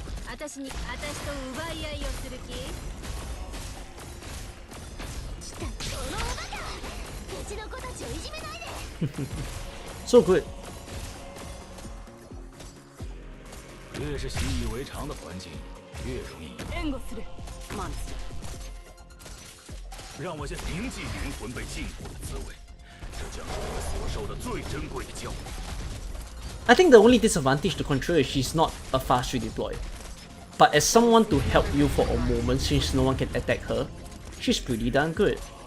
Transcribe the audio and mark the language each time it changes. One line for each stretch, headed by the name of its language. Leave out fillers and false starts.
Japanese: 私と奪い合いをする気？このおバカ！うちの子たちをいじめないで。
English: So good.
Chinese: 越是习以为常的环境，越容易。
Japanese: 援護する。
English: Monster.
Chinese: 让我先铭记灵魂被禁锢的滋味，这将是我们所受的最珍贵的教育。
English: I think the only disadvantage to Contrail is she's not a fast redeploy. But as someone to help you for a moment since no one can attack her, she's pretty darn good.